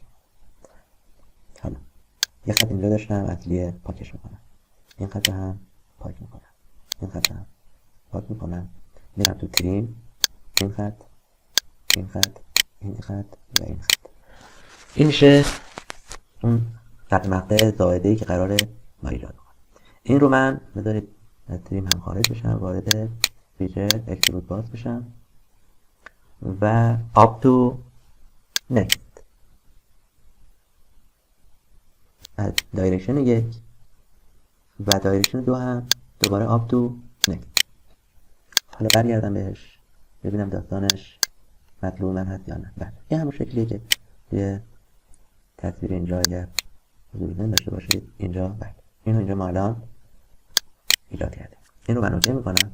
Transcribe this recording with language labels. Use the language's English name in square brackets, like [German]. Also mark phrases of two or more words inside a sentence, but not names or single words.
[Persian] حالا یه خط اینجا داشتم اصلیه پاکش میکنم، این خط هم پاک میکنم، این خط هم پاک میکنم، میرم تو تریم، این خط، این خط، این خط و این خط. این میشه اون خط مقطع زائده‌ای که قراره ما ایجاد کنم. این رو من بذارید از تریم هم خارج بشم، وارد [English] feature extrude [Persian] باز بشم و [English] up to next [Persian] از دایرکشن 1 و دایرکشن 2 هم دوباره [English] up to next. [Persian] حالا برگردم بهش ببینم داستانش مطلوب من هست یا نه. بله یه همون شکلیه که یه تصویر اینجا اگر حضور داشته باشید اینجا، بله اینو اینجا ما الان ایجاد کردیم. این رو من اوکی میکنم.